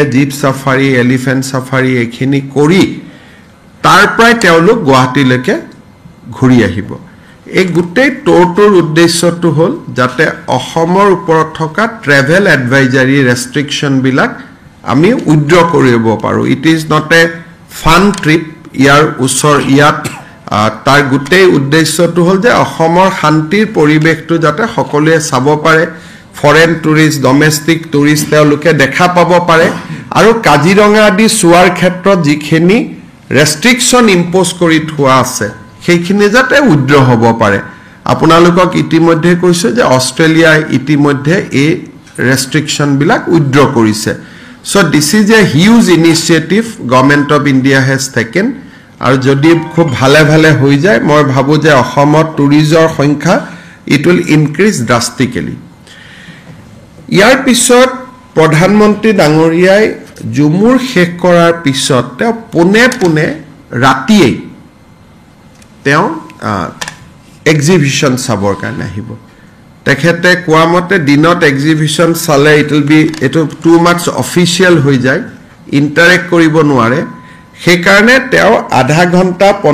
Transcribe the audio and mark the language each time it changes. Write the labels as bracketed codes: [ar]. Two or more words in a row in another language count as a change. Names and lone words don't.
[en] jeep safari elephant safari [as] এখিনি কৰি তাৰ পৰাই তেওঁলোক গুৱাহাটীলৈকে ঘূৰি আহিব এই গুটেই টৰটোৰ উদ্দেশ্যটো হ'ল যাতে অসমৰ ওপৰত থকা [en] travel advisory restriction [as] বিলাক আমি উইথড্ৰ কৰিব পাৰো [en] it is not a fun trip [as] ইয়াৰ উছৰ ইয়াত তাৰ গুটেই উদ্দেশ্যটো হ'ল যে অসমৰ শান্তিৰ পৰিবেশটো যাতে সকলোৱে চাব পাৰে [en] foreign tourist domestic tourist [as] তেওঁলোকে দেখা পাব পাৰে আৰু কাজিৰঙা আদি সুৱাৰ ক্ষেত্ৰত যিখিনি ৰেষ্ট্ৰিকশন ইম্পোজ কৰি থোৱা আছে সেইখিনি যাতে উইথড্ৰ হ'ব পাৰে আপোনালোকক ইতিমধ্যে কৈছে যে অষ্ট্ৰেলিয়া ইতিমধ্যে এই ৰেষ্ট্ৰিকশন বিলাক উইথড্ৰ কৰিছে [en] so this is a huge initiative government of India has taken [as] আৰু যদি খুব ভালে ভালে হৈ যায় মই ভাবো যে অসমত টুৰিজৰ সংখ্যা [en] it will increase drastically [as] ইয়াৰ পিছত প্ৰধানমন্ত্ৰী ডাঙৰীয়াই জুমুৰ শেষ কৰাৰ পিছত তেওঁ পুনে ৰাতিয়ে তেওঁ এক্সিবিশন চাবৰ কাৰণে আহিব তেখেতে কোৱামতে দিনত এক্সিবিশন চালে [en] it will be a too much official [as] হৈ যায় ইন্টাৰেক্ট কৰিব নোৱাৰে সেই কাৰণে তেওঁ আধা ঘণ্টা